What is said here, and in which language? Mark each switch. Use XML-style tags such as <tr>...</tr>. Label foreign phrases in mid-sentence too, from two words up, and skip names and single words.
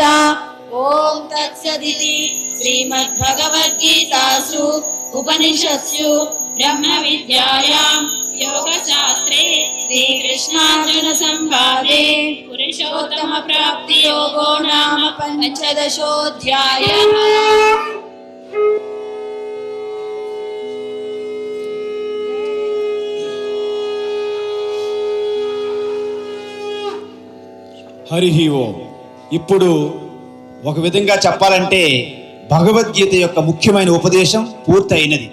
<sa>ॐ तत्सदिति श्रीमद्भगवद्गीतासु उपनिषत्सु ब्रह्मविद्यायां योगशास्त्रे श्रीकृष्णार्जुनसंवादे पुरुषोत्तमप्राप्तियोगो नाम पंचदशोऽध्यायः। హరి ఓం.</sa> <te>ఇప్పుడు ఒక విధంగా చెప్పాలంటే భగవద్గీత యొక్క ముఖ్యమైన ఉపదేశం పూర్తయినది.</te>